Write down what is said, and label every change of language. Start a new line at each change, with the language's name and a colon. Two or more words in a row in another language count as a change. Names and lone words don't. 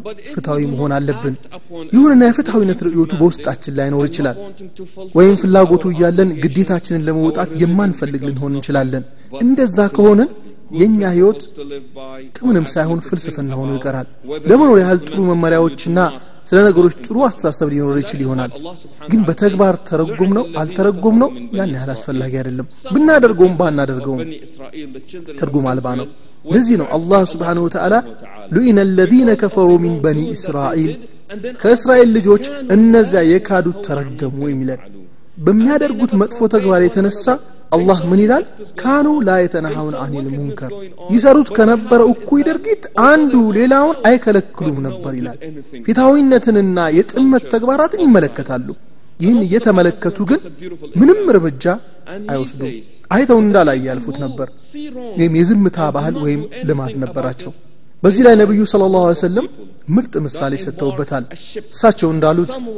Amharic: ፍትሃዊ መሆን አለብን ይሁንና የፍትሃዊነት ርዕዮቱ በውስጣችን ላይ ነው ይችላል ወይም ፍላጎቱ ያለን ግዴታችንን ለመውጣት የማንፈልግ ልንሆን እንችላለን እንደዛ ከሆነ የኛ ህይወት ከምንም ሳይሆን ፍልስፍና ሆኖ ይቀራል ለመኖር ያህል ጥሩ መመሪያዎችና ስለ ነገሮች ጥሩ አስተሳሰብ ሊኖር ይችላል ግን በተግባር ተረጉም ነው አልተረጉም ነው ያን ያህል አስፈላጊ አይደለም ብናደርገውም ባናደርገውም ትርጉም አልባ ነው ለዚህ ነው አላህ
Arabic: سبحانه وتعالى لئن الذين كفروا من بني إسرائيل
Amharic: ከእስራኤል ልጆች እነዚያ የካዱት ተረገሙ የሚለን በሚያደርጉት መጥፎ ተግባር የተነሳ
Arabic: الله من
Amharic: ይላል
Arabic: كانوا لا يتناهون عن المنكر
Amharic: ይሰሩት ከነበረው እኩይ ድርጊት አንዱ ሌላውን አይከለክሉም ነበር ይላል ፍትሃዊነትንና የጥመት ተግባራትን ይመለከታሉ ይህን እየተመለከቱ ግን ምንም እርምጃ አይወስዱም አይተው እንዳላይ ያልፉት ነበር ወይም የዝምታ ባህል ወይም ልማድ ነበራቸው በዚህ ላይ ነብዩ
Arabic: صلى الله عليه وسلم
Amharic: ምርጥ ምሳሌ ሰጥተውበታል እሳቸው እንዳሉት